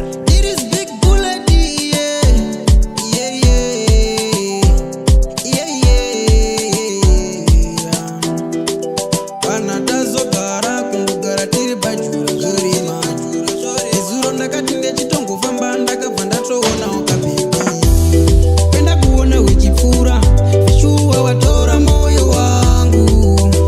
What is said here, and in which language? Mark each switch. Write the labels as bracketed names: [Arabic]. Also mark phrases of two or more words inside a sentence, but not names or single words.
[English] It is big bullet, yeah. Yeah, yeah. Yeah, yeah. [Shona] Kana tazogara, kungogara tiri pajuru, zvorema. Nezuro ndakati ndechitongofamba, ndakabva ndatoona wakabebi. Penda kuona wechipfuura, Yeshua watora moyo wangu.